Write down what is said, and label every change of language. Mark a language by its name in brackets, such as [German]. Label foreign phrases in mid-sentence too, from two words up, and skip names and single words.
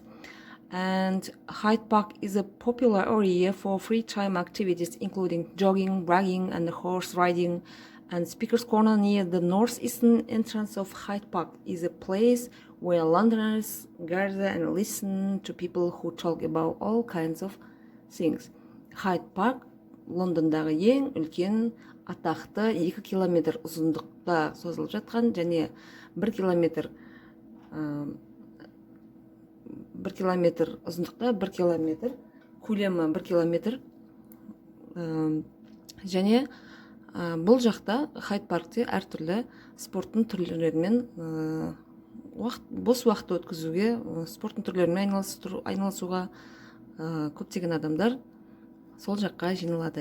[English] And Hyde Park is a popular area for free time activities including jogging, bragging, and horse riding. And Speaker's Corner near the northeastern entrance of Hyde Park is a place where Londoners gather and listen to people who talk about all kinds of things. [Kazakh] Hyde Park Лондондағы ең үлкен атақты 2 километр ұзындықта созылып жатқан және 1 километр ұзындықта 1 километр көлемі 1 километр және бұл жақта Хайд паркте әртүрлі спорттың түрлерімен бос уақыт өткізуге, спорттың түрлерімен айналысуға көптеген адамдар сол жаққа жиналады.